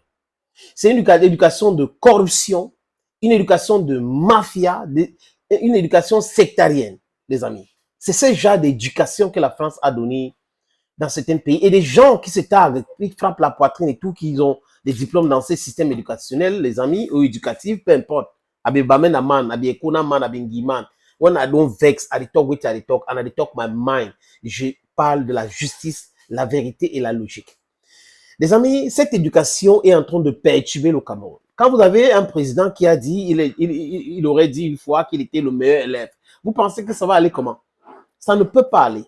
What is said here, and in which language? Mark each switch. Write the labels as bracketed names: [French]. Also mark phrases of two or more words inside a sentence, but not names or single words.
[French] C'est une éducation de corruption, une éducation de mafia, une éducation sectarienne, les amis. C'est ce genre d'éducation que la France a donné dans certains pays. Et des gens qui se targuent, qui frappent la poitrine et tout, qui ont des diplômes dans ces systèmes éducationnels, les amis, ou éducatifs, peu importe. Abi bamen aman, abi ekuna man, abi ngiman. [Nigerian Pidgin] When I don't vex, I talk with I talk, and I talk my mind. [French] Je parle de la justice, la vérité et la logique. Les amis, cette éducation est en train de perturber le Cameroun. Quand vous avez un président qui a dit, il aurait dit une fois qu'il était le meilleur élève, vous pensez que ça va aller comment? Ça ne peut pas aller.